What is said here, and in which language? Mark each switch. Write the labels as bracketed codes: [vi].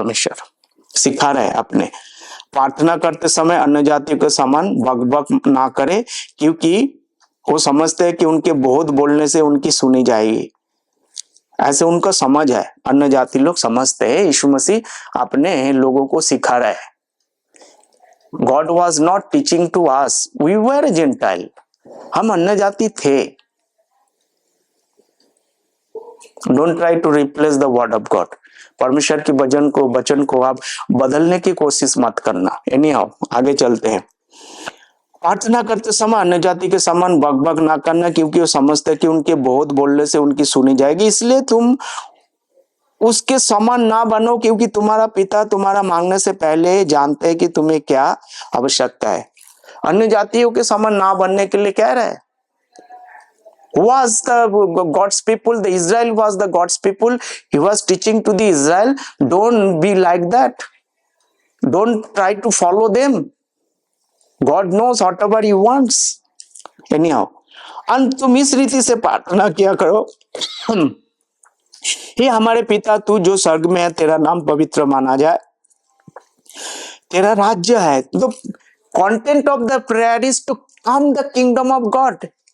[hi] परमेश्वर सिखा रहे हैं अपने। प्रार्थना करते समय अन्य जातियों के समान बकबक ना करे, क्योंकि वो समझते हैं कि उनके बहुत बोलने से उनकी सुनी जाएगी। ऐसे उनका समझ है, अन्य जाति लोग समझते हैं। यीशु मसीह अपने लोगों को सिखा रहे हैं। [en] God was not teaching to us, we were Gentile। [hi] हम अन्य जाति थे। [en] Don't try to replace the word of God। [hi] परमेश्वर के वचन को आप बदलने की कोशिश मत करना। Anyhow, आगे चलते हैं। प्रार्थना करते समय अन्य जाति के समान बकबक ना करना, क्योंकि वो समझते हैं कि उनके बहुत बोलने से उनकी सुनी जाएगी। इसलिए तुम उसके समान ना बनो, क्योंकि तुम्हारा पिता तुम्हारा मांगने से पहले जानते हैं कि तुम्हें क्या आवश्यकता है। अन्य जातियों के समान ना बनने के लिए कह रहा है। [en] Was the God's people, the Israel was the God's people। He was teaching to the Israel, don't be like that, don't try to follow them। God knows whatever he wants। [hi] Anyhow, अंत तुम इस रीति से प्रार्थना किया करो, हे हमारे पिता तू जो स्वर्ग में है, तेरा नाम पवित्र माना जाए, तेरा राज्य है। [en] तो content of the prayer is to come the kingdom of God.